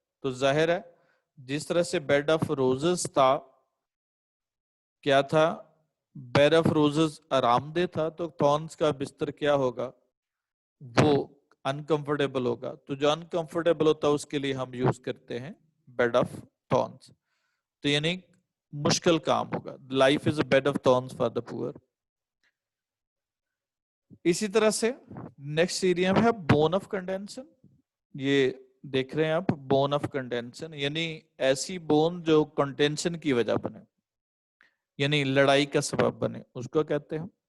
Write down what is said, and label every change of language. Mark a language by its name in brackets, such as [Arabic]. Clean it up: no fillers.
[Urdu] تو ظاہر ہے جس طرح سے بیڈ آف روزز تھا، کیا تھا؟ بیڈ آف روزز آرام دہ تھا، تو تھورنز کا بستر کیا ہوگا؟ وہ انکمفرٹیبل ہوگا. تو جو انکمفرٹیبل ہوتا ہے اس کے لیے ہم یوز کرتے ہیں بیڈ آف تھورنز. تو یعنی مشکل کام ہوگا. [English] Life is a bed of thorns for the poor. [Urdu] اسی طرح سے نیکسٹ ایریا میں ہے بون آف کنڈینشن. یہ دیکھ رہے ہیں آپ، بون آف کنڈینشن یعنی ایسی بون جو کنٹینشن کی وجہ بنے، یعنی لڑائی کا سبب بنے، اس کو کہتے ہیں.